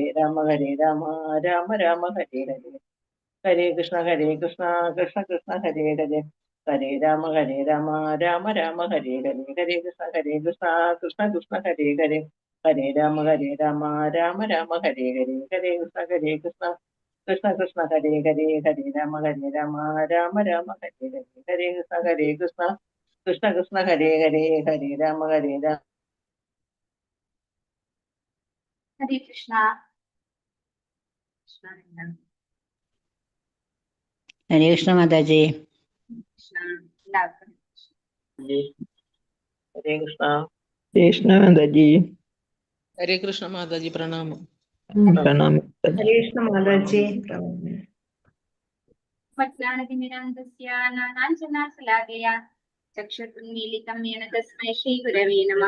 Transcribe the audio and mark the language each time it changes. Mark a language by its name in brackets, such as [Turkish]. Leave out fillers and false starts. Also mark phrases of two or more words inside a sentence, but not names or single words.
[Sanskrit] രാമ രാമ ഹരേ ഹരേ ഹരേ കൃഷ്ണ കൃഷ്ണ കൃഷ്ണ ഹരേ ഹരേ ഹരേ രാമ രാമ ഹരേ ഹരേ ഹരേ കൃഷ്ണ കൃഷ്ണ കൃഷ്ണ ഹരേ ഹരേ ഹരേ രാമ രാമ ഹരേ ഹരേ ഹരേ കൃഷ്ണ കൃഷ്ണ ഹരേ ഹരേ ഹരേ രാമ രാമ ഹരേ ഹരേ ഹരേ കൃഷ്ണ കൃഷ്ണ ഹരേ ഹരേ ഹരേ രാമ [Malayalam] ഹരേ കൃഷ്ണ. ഹരേ കൃഷ്ണ മാതാജി. ഹരേ കൃഷ്ണ. കൃഷ്ണ മാതാജി. ഹരേ കൃഷ്ണ മാതാജി. പ്രണാമം. പ്രണാമം. ഹരേ കൃഷ്ണ മാതാജി. [Sanskrit] ചക്ഷുർമീലിതം യേന തസ്മൈ ശ്രീ ഗുരവേ നമഃ.